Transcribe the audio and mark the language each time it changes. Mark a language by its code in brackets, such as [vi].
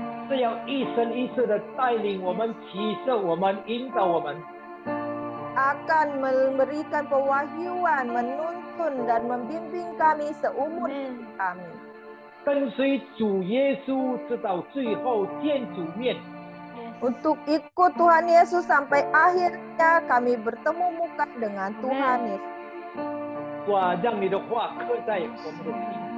[zh] 是要一生一世的带领我们、启示我们、引导我们， [id] Akan memberikan pewahyuan, menuntun dan membimbing kami seumur hidup kami. [zh] 跟随主耶稣，直到最后见主面。 [id] Untuk ikut Tuhan Yesus sampai akhirnya kami bertemu muka dengan Tuhan Yesus. [zh] 哇，让你的话刻在我们的心，